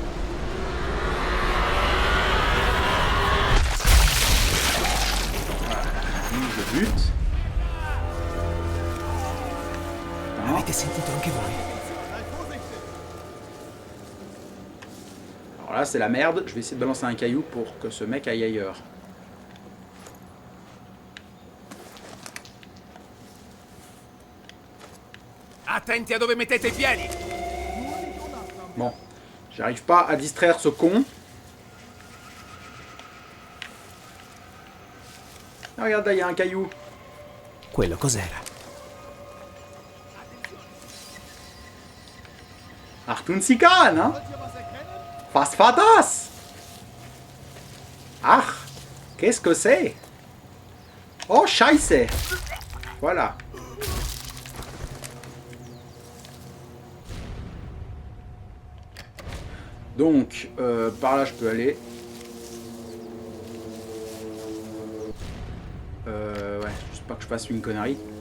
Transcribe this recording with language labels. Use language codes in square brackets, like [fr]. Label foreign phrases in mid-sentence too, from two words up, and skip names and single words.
[fr] Voilà, lui, je bute. Alors Alors là, c'est la merde. Je vais essayer de balancer un caillou pour que ce mec aille ailleurs. [it] Attenti a dove mettete i piedi! [fr] Bon, j'arrive pas à distraire ce con. Ah, regarde, là, il y a un caillou. [it] Quello cos'era? [de] Achtung Sie kann, hein? Was war das? Ach, [fr] qu'est-ce que c'est? Oh, Scheiße! Voilà. Donc, par là, je peux aller. Ouais, juste pas que je fasse une connerie.